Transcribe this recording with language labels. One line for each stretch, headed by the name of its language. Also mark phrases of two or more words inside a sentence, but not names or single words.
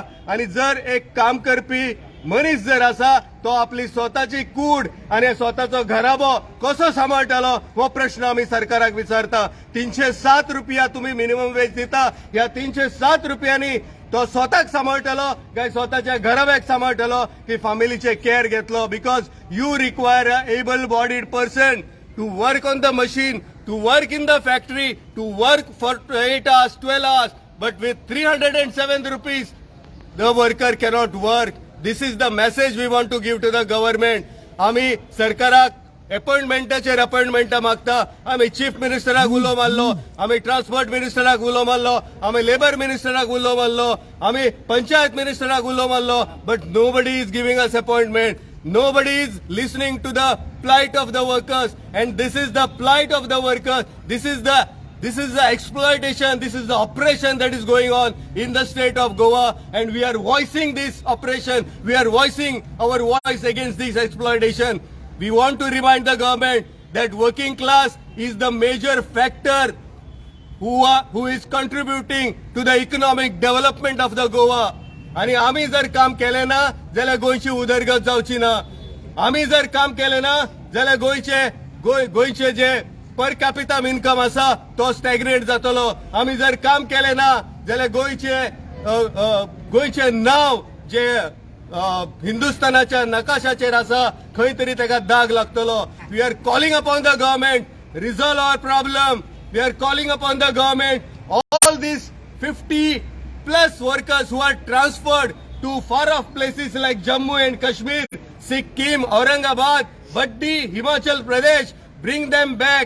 Konkani: आणि जर एक काम करपी मनीस जर असा तो आपली स्वतःची कूड आणि स्वतःचो घराबो कसो सांबाळटलो हो प्रश्न आम्ही सरकाराक विचारता. 307 रुपया तुम्ही
English: minimum wage
Konkani: दिता, या 307 रुपयांनी तो स्वतःक सांभाळटलो काय स्वतःच्या घराब्याक सांभाळटलो की फॅमिलीचे केअर घेतलो.
English: Because you require an able bodied person to work on the machine, to work in the factory, टू वर्क फॉर 8 hours, 12 hours, but with 307 rupees, the worker cannot work. This is the message we want to give to the government.
Konkani: आम्ही सरकाराक अपॉइंटमेंटाचेर अपॉइंटमेंटा मागता. आम्ही चीफ मिनिस्टराक उलो मारलो, आम्ही ट्रान्सपोर्ट मिनिस्टराक उलो मारलो, आम्ही लेबर मिनिस्टराक उलो मारलो, आम्ही पंचायत मिनिस्टराक उलो मारलो,
English: but nobody is giving us appointment. Nobody is listening to the plight of the workers, and this is the plight of the workers. This is the exploitation, this is the oppression that is going on in the state of Goa, and we are voicing this oppression. We are voicing our voice against this exploitation. We want to remind the government that working class is the major factor who is contributing to the economic development of the Goa.
Konkani: आणि आम्ही जर काम केले ना जाल्यार गोंयची उदरगत जावची ना. आम्ही जर काम केले ना जाल्यार गोंयचे जे
English: per capital income
Konkani: असा तो स्टॅग्नेट जातलो. आम्ही जर काम केले ना जाल्यार गोंयचे नाव जे हिंदुस्थानाच्या नकाशाचेर असा खंय तरी ताका दाग लागतलो.
English: We are calling upon the government, resolve our problem. We are calling upon the government. All these 50+ workers who are transferred to far off places like Jammu and Kashmir, Sikkim, Aurangabad, Baddi, Himachal Pradesh, bring them back.